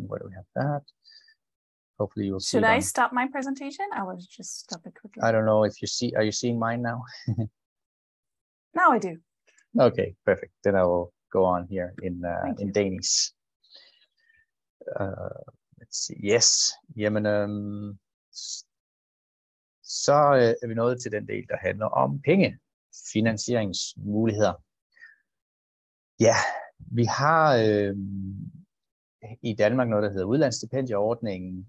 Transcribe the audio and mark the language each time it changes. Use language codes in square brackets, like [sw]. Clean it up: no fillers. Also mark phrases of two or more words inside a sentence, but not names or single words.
[en] Where do we have that? Hopefully you'll see. Should I stop my presentation? I will just stop it quickly. I don't know if you see. Are you seeing mine now? Now I do. Okay, perfect. Then I will go on here in Danish. Let's see. Yes. [da] Jamen, så er vi nået til den del, der handler om penge. Finansieringsmuligheder. Ja, vi har i Danmark noget, der hedder udlandsstipendieordningen.